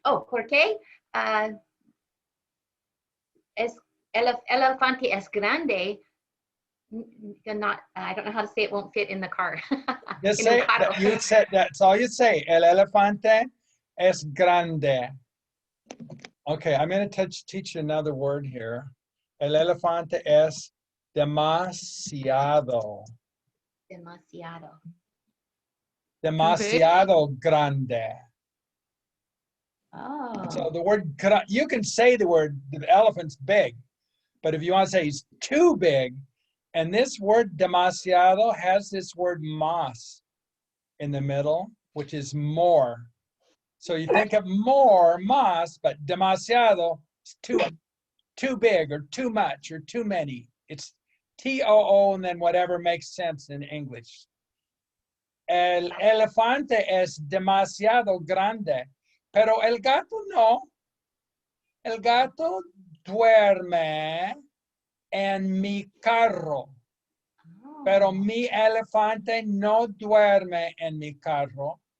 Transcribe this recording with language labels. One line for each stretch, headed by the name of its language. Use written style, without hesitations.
Spanish: Porque es el elefante es grande.
English: Not, I don't know how to say it. Won't fit in the car. Just
Spanish: En
English: say
Spanish: un carro.
English: you said that's all you say.
Spanish: El elefante es grande.
English: Okay, I'm going to teach you another word here.
Spanish: El elefante es demasiado. Demasiado. Demasiado grande. Oh.
English: So the word, you can say the word, the elephant's big, but if you want to say he's too big, and this word demasiado has this word más in the middle, which is more. So you think of more, más, but demasiado is too big or too much or too many. It's T-O-O and then whatever makes sense in English.
Spanish: El elefante es demasiado grande, pero el gato no. El gato duerme en mi carro, pero mi elefante no duerme en mi carro.